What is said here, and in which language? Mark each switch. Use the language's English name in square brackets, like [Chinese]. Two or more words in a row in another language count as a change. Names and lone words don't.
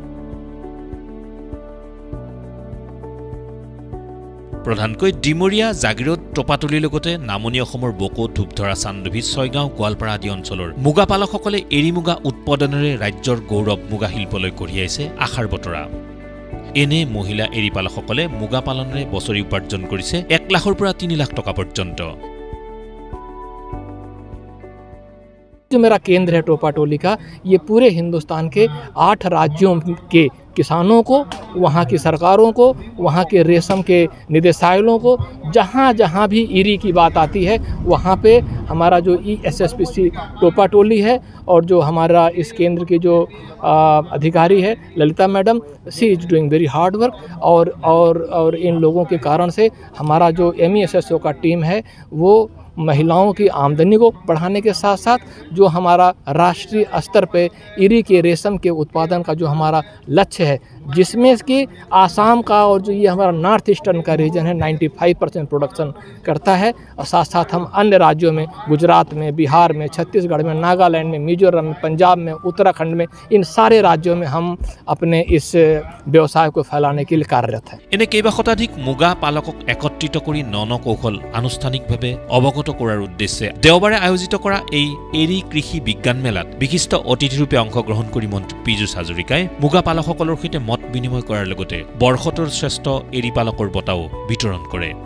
[Assamese] প্ৰধানকৈ ডিমৰীয়া, জাগিৰোড, টপাতলিৰ লগতে নামনি অসমৰ বকো, ধূপধৰা, চান্দুভি, ছয়গাঁও, গোৱালপাৰা আদি অঞ্চলৰ মুগা পালকসকলে এৰী মুগা উৎপাদনেৰে ৰাজ্যৰ গৌৰৱ মুগা শিল্পলৈ কঢ়িয়াইছে আশাৰ বতৰা। এনে মহিলা এৰী পালকসকলে মুগা পালনেৰে বছৰি উপাৰ্জন কৰিছে 1 লাখৰ পৰা 3 লাখ টকা পৰ্যন্ত। [Hindi] जो मेरा केंद्र है टोपाटोली का, ये पूरे हिंदुस्तान के 8 राज्यों के किसानों को, वहाँ की सरकारों को, वहाँ के रेशम के निदेशालयों को, जहाँ जहाँ भी इरी की बात आती है वहाँ पे हमारा जो ESSPC टोपाटोली है और जो हमारा इस केंद्र के जो अधिकारी है ललिता मैडम, [English] she is doing very hard work [Hindi] और इन लोगों के कारण से हमारा जो MESSO का टीम है वो महिलाओं की आमदनी को बढ़ाने के साथ साथ जो हमारा राष्ट्रीय स्तर पे इरी के रेशम के उत्पादन का जो हमारा लक्ष्य है, जिसमें कि आसाम का और जो ये हमारा [English] North Eastern [Hindi] का रीजन है 95% प्रोडक्शन करता है, और साथ साथ हम अन्य राज्यों में गुजरात में, बिहार में, छत्तीसगढ़ में, नागालैंड में, मिजोरम में, पंजाब में, उत्तराखंड में, इन सारे राज्यों में हम अपने इस व्यवसाय को फैलाने के लिए कार्यरत हैं। [Assamese] এনে কেইবা শতাধিক মুগা পালকক একত্ৰিত কৰি কৌশল আনুষ্ঠানিকভাৱে অৱগত কৰাৰ উদ্দেশ্যে দেওবাৰে আয়োজিত কৰা এই এৰী কৃষি বিজ্ঞান মেলাত বিশিষ্ট অতিথিৰূপে অংশগ্ৰহণ কৰি মন্ত্ৰী পীযুষ হাজৰিকাই মুগা পালকসকলৰ সৈতে মত বিনিময় কৰাৰ লগতে বৰ্ষটোৰ শ্ৰেষ্ঠ এৰী পালকৰ বঁটাও বিতৰণ কৰে।